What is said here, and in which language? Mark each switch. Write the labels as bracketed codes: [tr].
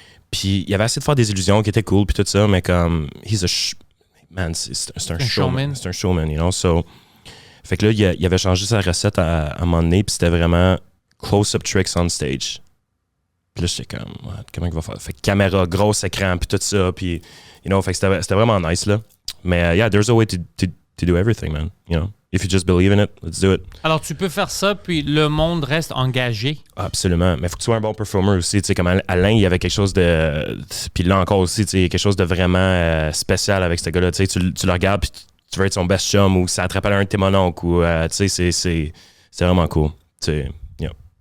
[fr] Puis il avait essayé de faire des illusions qui étaient cool, puis tout ça, mais comme, man, c'est un showman. C'est un showman, [en] you know? [fr] So, fait que là, il avait changé sa recette à un moment donné, puis c'était vraiment [en] close-up tricks on stage. [fr] Puis là, j'étais comme, what, comment il va faire? Fait que caméra, gros écran, puis tout ça, puis, [en] you know, [fr] fait que c'était vraiment nice, là. [en] Mais, yeah, there's a way to do everything, man, you know? If you just believe in it, let's do it. [fr] Alors, tu peux faire ça, puis le monde reste engagé. Absolument. Mais il faut que tu sois un bon performer aussi. Tu sais, comme Alain, il y avait quelque chose de... Puis là encore aussi, tu sais, quelque chose de vraiment spécial avec ce gars-là. Tu sais, tu le regardes, puis tu veux être son best chum, ou ça te rappelle un de tes mononcles, ou, tu sais, c'est vraiment cool. Tu sais, yeah.